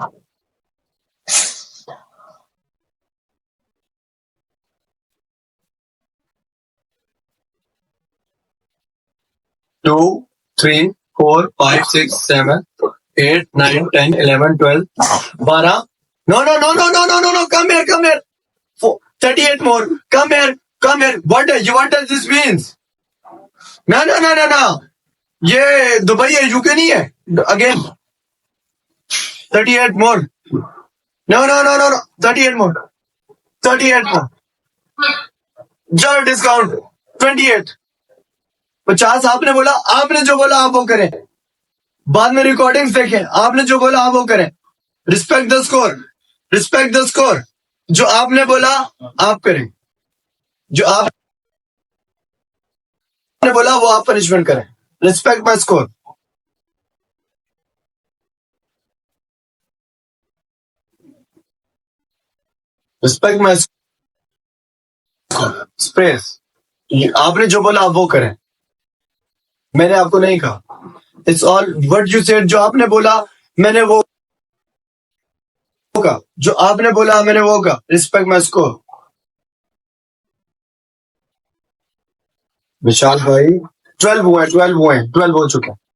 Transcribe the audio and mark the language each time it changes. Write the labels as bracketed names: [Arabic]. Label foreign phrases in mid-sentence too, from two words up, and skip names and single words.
[English] टू 3 4 5 6 7 8 9 10 11 12 12। No, no, no, no, no, no, no, no. Come here, come here. 38 more. Come here, come here. What does this means? No, no, no, no, no. [Hindi] ये दुबई है, यूके नहीं है. [English] Again. 38 more. No, no, no, no, no. 38 more. 38 more. Just discount. 28. [Hindi] 50 आपने बोला, आपने जो बोला आप वो करें. बाद में रिकॉर्डिंग्स देखें, आपने जो बोला आप वो करें. [English] respect the score, respect the score. [Hindi] जो आपने बोला आप करें, जो आपने बोला वो आप पनिशमेंट करें. [English] Respect my score. Respect my score. Space. [Hindi] आपने जो बोला आप वो करें, मैंने आपको नहीं कहा. [English] It's all what you said. [Hindi] जो आपने बोला मैंने वो का, जो आपने बोला मैंने वो का. [English] Respect my score. [Hindi] विशाल भाई 12 हुए, 12 हुए, 12 हो चुके हैं.